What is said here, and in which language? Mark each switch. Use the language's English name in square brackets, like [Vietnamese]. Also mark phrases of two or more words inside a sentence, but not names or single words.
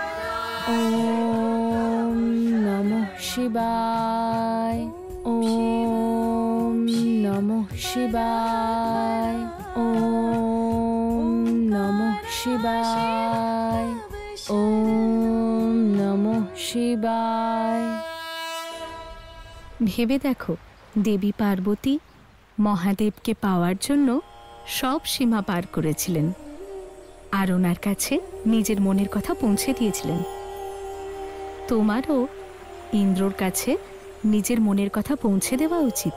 [Sanskrit] ओम नमः शिवाय। ओम नमः शिवाय। ओम শিবায়, ওম নমঃ শিবায়। [Bangla] ভেবে দেখো, দেবী পার্বতী মহাদেবকে পাওয়ার জন্য সব সীমা পার করেছিলেন আর ওনার কাছে নিজের মনের কথা পৌঁছে দিয়েছিলেন। তোমারও ইন্দ্রর কাছে নিজের মনের কথা পৌঁছে দেওয়া উচিত।